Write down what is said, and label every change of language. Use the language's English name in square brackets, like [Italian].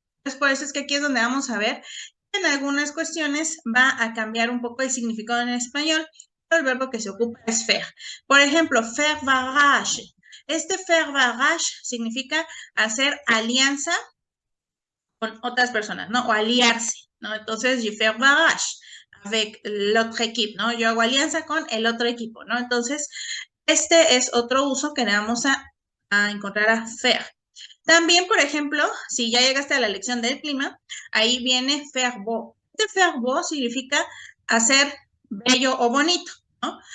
[Spanish] Entonces, por eso es que aquí es donde vamos a ver que en algunas cuestiones va a cambiar un poco el significado en español, pero el verbo que se ocupa es faire. Por ejemplo, [French] faire barrage. [Spanish] Este faire barrage significa hacer alianza con otras personas, ¿no? O aliarse, ¿no? [French] Entonces, je fais barrage avec l'autre équipe, ¿no? [Spanish] Yo hago alianza con el otro equipo, ¿no? Entonces, este es otro uso que le vamos a encontrar a faire. También, por ejemplo, si ya llegaste a la lección del clima, ahí viene [French] faire beau. [Spanish] Este [French] faire beau [Spanish] significa hacer bello o bonito, ¿no?